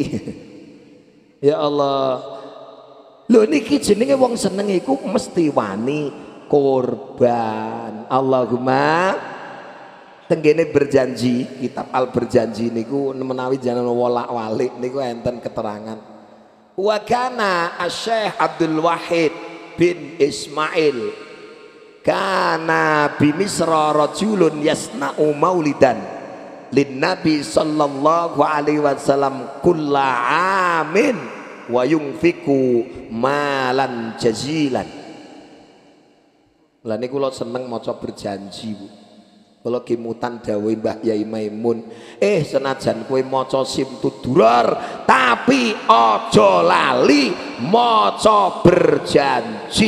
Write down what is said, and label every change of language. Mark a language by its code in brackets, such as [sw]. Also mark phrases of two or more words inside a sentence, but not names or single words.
[ar] يا الله. [jv] Lho niki jenenge wong seneng iku mesti wani korban. Allahumma tenggene berjanji, kitab Al Berjanji niku menawi jangan wolak-walik niku enten keterangan. [ar] وكان الشيخ عبد الواحد بن إسماعيل كان بمصر رجل يصنع مولدا للنبي صلى الله عليه وسلم كل عام وينفق مالا جزيلا. [jv] Lah niku kula seneng maca berjanji, Bu. Kula kimutan dawuh Mbah Yai Maimun, senajan kowe maca simtudurar tapi aja lali maca berjanji.